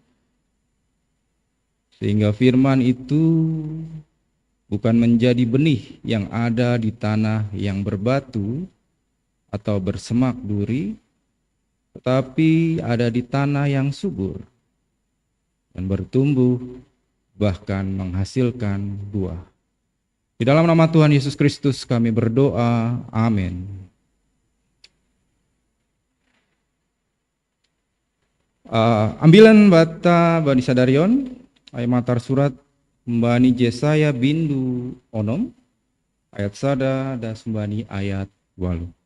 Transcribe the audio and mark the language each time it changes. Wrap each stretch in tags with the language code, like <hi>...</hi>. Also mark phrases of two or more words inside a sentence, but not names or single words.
<id>sehingga firman itu bukan menjadi benih yang ada di tanah yang berbatu atau bersemak duri, tetapi ada di tanah yang subur dan bertumbuh bahkan menghasilkan buah. Di dalam nama Tuhan Yesus Kristus kami berdoa, amin.</id> <smu>Ambilan bata Bani Sadarion, ayat matar surat Mbani Jesaya bindu onom, ayat sada dan Mbani ayat 8.</smu>